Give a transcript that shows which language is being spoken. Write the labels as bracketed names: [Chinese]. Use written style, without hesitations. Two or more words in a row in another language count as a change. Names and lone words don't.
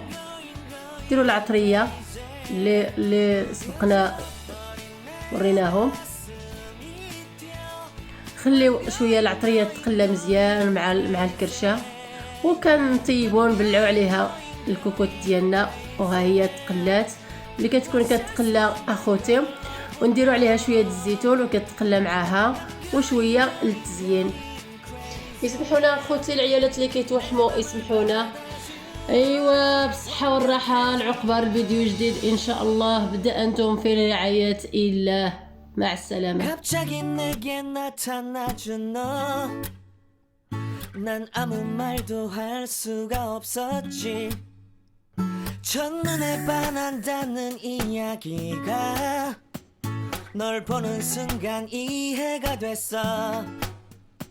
[Arabic] ديروا العطريه اللي سبقنا وريناهم، خليو شويه العطريه تقلى مزيان مع الكرشه، وكنطيبو نبلعو عليها الكوكوط ديالنا، وها هي تقلات اللي كتكون كتقلى اخوتي، ونديرو عليها شويه الزيتون وكتقلى معاها وشويه للتزيين. يسمحونا اخوتي العيالات اللي كيتوحموا، يسمحونا. ايوا بالصحه والراحه، العقبه الفيديو جديد ان شاء الله. بدا انتم في رعايه الله، مع السلامه. [Korean] 갑자기 내게 나타나준 너, 난 아무 말도 할 수가 없었지. 첫눈에 반한다는 이야기가 널 보는 순간 이해가 됐어.